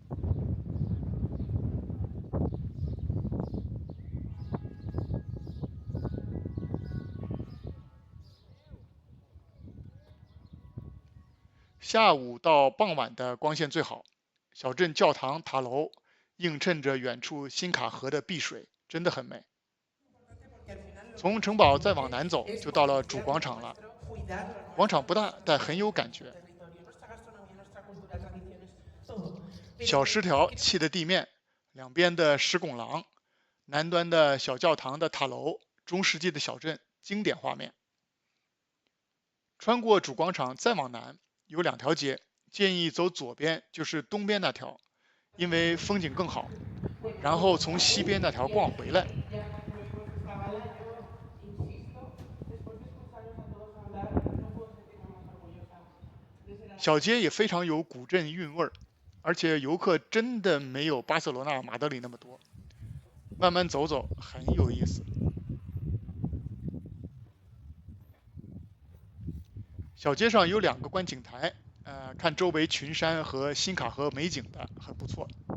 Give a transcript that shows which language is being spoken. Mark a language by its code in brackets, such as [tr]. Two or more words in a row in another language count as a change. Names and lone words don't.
[zh] 下午到傍晚的光线最好，小镇教堂塔楼映衬着远处辛卡河的碧水，真的很美。从城堡再往南走，就到了主广场了。广场不大，但很有感觉。 [es] nuestro territorio, nuestra gastronomía, nuestra cultura, tradiciones, todo. [zh] 小 [es] Eso [zh] 石条砌的地面，两边的石拱廊，南端的小教堂的塔楼，中世纪的小镇，经典画面。穿过主广场再往南，有2条街，建议走左边，就是东边那条，因为风景更好。然后从西边那条逛回来。 [es] ya después estaba la yo, insisto, después de escucharos a todos hablar, no puedo sentirme más orgullosa de ser [zh] 小街 [es] aragonesa. [zh] 也非常有古镇韵味儿，而且游客真的没有巴塞罗那、马德里那么多。慢慢走走很有意思。小街上有2个观景台，看周围群山和新卡河美景的，很不错。